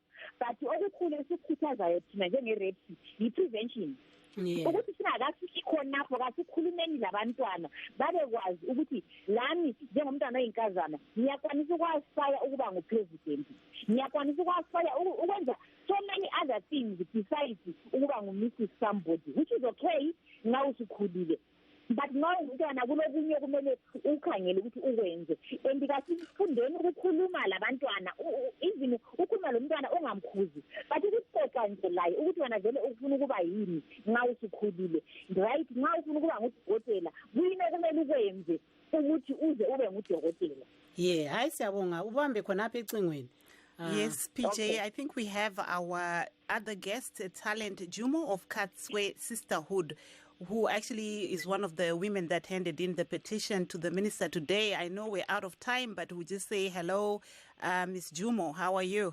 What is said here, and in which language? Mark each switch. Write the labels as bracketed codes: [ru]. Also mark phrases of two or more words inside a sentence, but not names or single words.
[nd] But okukhulu esikhuthazayo thina njenge-REPS yi-prevention. Ukuthi singakafiki khonapho kasikhulumeni labantwana babekwazi ukuthi lami njengomntwana oyinkazana ngiyakwanisa ukwaspire ukuba ngupresident, ngiyakwanisa ukwaspire ukwenza [en] so many other things [nd] besides ukuba ngu-Mrs. [en] somebody, which is okay [nd] nxa usukhulile. But nxa umntwana kulokunye kumele ukhangele ukuthi ukwenze. And kasifundeni ukukhuluma labantwana even ukhuluma lo mntwana ongamkhuzi but ukuxoxa nje laye ukuthi wena vele ufuna ukuba yini nxa usukhulile. Right, nxa ufuna ukuba ngudokotela kuyini okumele ukwenze ukuthi uze ube ngudokotela. Hayi siyabonga ubambe khonapha ecingweni. [en] Yes, PJ, okay. I think we have our other guest, talent Jumo of Katswe Sisterhood, who actually is one of the women that handed in the petition to the minister today. I know we're out of time, but we just say hello. Ms. Jumo, how are you?